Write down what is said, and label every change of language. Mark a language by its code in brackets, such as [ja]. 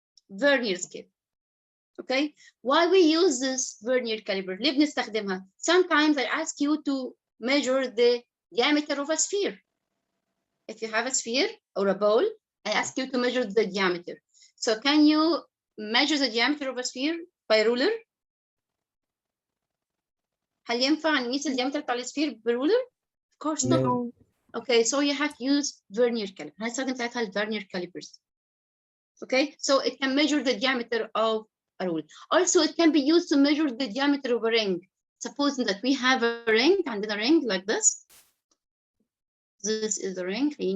[en] Vernier scale. Okay, why we use this vernier caliper? [ar] ليه بنستخدمها? [en] Sometimes I ask you to measure the diameter of a sphere. If you have a sphere or a ball, I ask you to measure the diameter. So can you measure the diameter of a sphere by ruler? [ar] هل ينفع نقيس الديامتر بتاع السفير برولر؟ [en] Of course not. No. Okay, so you have to use vernier caliper. [ar] هنستخدم ساعتها [en] vernier calipers. Okay, so it can measure the diameter of a rule. Also, it can be used to measure the diameter of a ring. Supposing that we have a ring, [ar] عندنا [en] ring like this. This is the ring.